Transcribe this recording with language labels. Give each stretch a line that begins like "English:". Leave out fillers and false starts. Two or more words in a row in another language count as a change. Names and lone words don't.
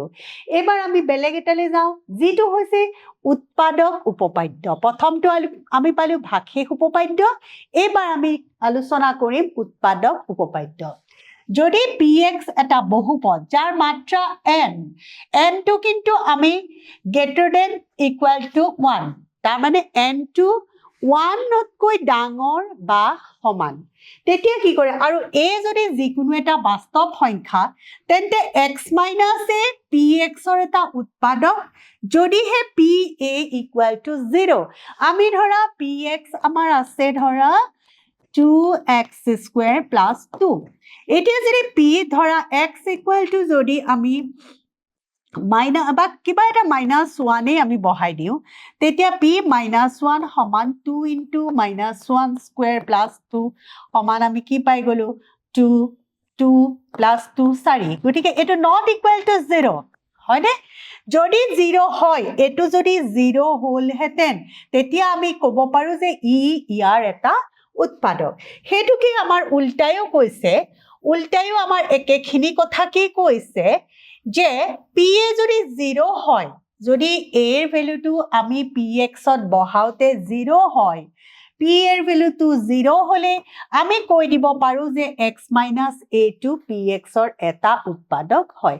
Assamese: এবাৰ আমি বেলেগ এটালৈ যাওঁ, যিটো হৈছে উৎপাদক উপপাদ্য। প্ৰথমটো আমি পালো ভাগশেষ উপপাদ্য, এইবাৰ আমি আলোচনা কৰিম উৎপাদক উপপাদ্য। যদি px এটা বহুপদ যাৰ মাত্ৰা n টো কিন্তু আমি
English: greater than equal to
Assamese: 1, তাৰ মানে n টো 1তকৈ ডাঙৰ বা সমান, তেতিয়া কি কৰে, আৰু a যদি যিকোনো এটা বাস্তৱ সংখ্যা, তেন্তে x a pxৰ এটা উৎপাদক। যদিহে pa
English: equal to
Assamese: 0, আমি ধৰা px আমাৰ আছে ধৰা
English: 2x square plus 2।
Assamese: এতিয়া যদি p ধৰা x
English: equal to
Assamese: যদি আমি বা কিবা এটা -1 আমি বহাই দিওঁ, তেতিয়া p -1 সমান
English: 2 into -1 square plus 2
Assamese: সমান আমি কি পাই গলো
English: 2 plus 2
Assamese: 4। গতিকে এইটো
English: not equal to
Assamese: 0, হয়নে? যদি 0 হয়, এইটো যদি 0 হলহেঁতেন, তেতিয়া আমি ক'ব পাৰো যে ইয়াৰ এটা উৎপাদক। সেইটো কি আমাৰ উল্টায়ো কৈছে, উল্টায়ো আমাৰ একেখিনি কথা কি কৈছে, যে pa যদি 0 হয়, যদি a এর ভ্যালুটো আমি pxত বহাওতে 0 হয়, p এর ভ্যালুটো 0 হলে আমি কৈ দিব পাৰো যে x a টো pxৰ এটা উৎপাদক হয়।